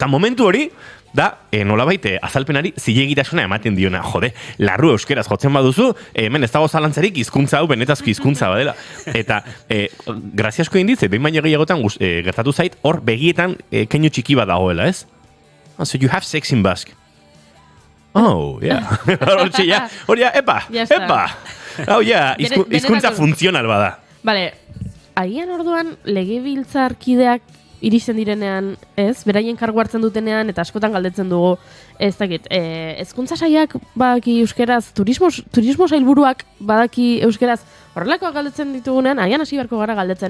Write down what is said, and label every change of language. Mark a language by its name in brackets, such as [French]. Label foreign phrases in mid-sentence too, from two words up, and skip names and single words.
[Basque] Ta momentu hori, da, nolabait, azalpenari zilegitasuna ematen diona, jode, larru euskeraz jotzen baduzu, hemen ez dago zalantzarik hizkuntza hau benetazko hizkuntza badela. Eta, graziasko inditze, behin baino gehiagotan gertatu zait, hor begietan keinu txiki bat dagoela, ez? [English] So you have sex in Basque. Oh, yeah. [Basque] Hori, epa. [English] Oh, yeah, [Basque] hizkuntza funtzional bada. Vale, agian orduan legebiltzarkideak iristen direnean, ez, beraien kargu hartzen dutenean, eta askotan galdetzen dugu, ez dakit, hezkuntza sailak badaki euskeraz, turismo sailburuak badaki euskeraz, horrelakoak galdetzen ditugunean, agian hasi beharko gara galdetzen.